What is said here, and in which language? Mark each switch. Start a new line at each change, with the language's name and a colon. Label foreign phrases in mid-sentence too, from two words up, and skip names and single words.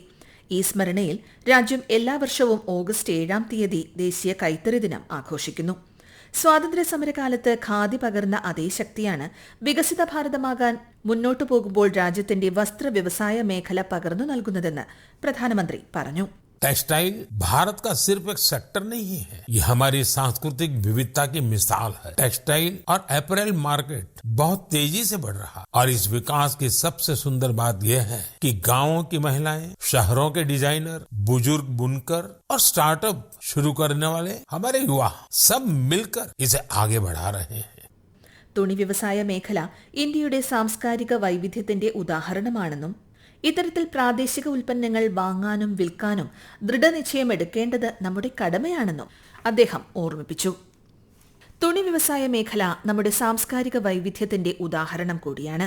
Malayalam: ഈ സ്മരണയിൽ രാജ്യം എല്ലാ വർഷവും ഓഗസ്റ്റ് 7-ാം തീയതി ദേശീയ കൈത്തറി ദിനം ആഘോഷിക്കുന്നു. സ്വാതന്ത്ര്യ സമരകാലത്ത് ഖാദി പകർന്ന അതേ ശക്തിയാണ് വികസിത ഭാരതമാകാൻ മുന്നോട്ടു പോകുമ്പോൾ രാജ്യത്തിന്റെ വസ്ത്ര വ്യവസായ മേഖല പകർന്നു നൽകുന്നതെന്ന് പ്രധാനമന്ത്രി പറഞ്ഞു.
Hindi: टेक्सटाइल भारत का सिर्फ एक सेक्टर नहीं है, ये हमारी सांस्कृतिक विविधता की मिसाल है. टेक्सटाइल और
English: apparel market
Hindi: बहुत तेजी से बढ़ रहा और इस विकास की सबसे सुंदर बात यह है कि गांवों की महिलाएं, शहरों के डिजाइनर, बुजुर्ग बुनकर और स्टार्टअप शुरू करने वाले हमारे युवा सब मिलकर इसे आगे बढ़ा रहे हैं.
Malayalam: തുണി വ്യവസായ മേഖല ഇന്ത്യയുടെ സാംസ്കാരിക വൈവിധ്യത്തിന്റെ ഉദാഹരണമാണെന്നും ഇത്തരത്തിൽ പ്രാദേശിക ഉൽപ്പന്നങ്ങൾ വാങ്ങാനും വിൽക്കാനും ദൃഢനിശ്ചയം എടുക്കേണ്ടത് നമ്മുടെ കടമയാണെന്നും അദ്ദേഹം ഓർമ്മിപ്പിച്ചു. തുണി വ്യവസായ മേഖല നമ്മുടെ സാംസ്കാരിക വൈവിധ്യത്തിന്റെ ഉദാഹരണം കൂടിയാണ്.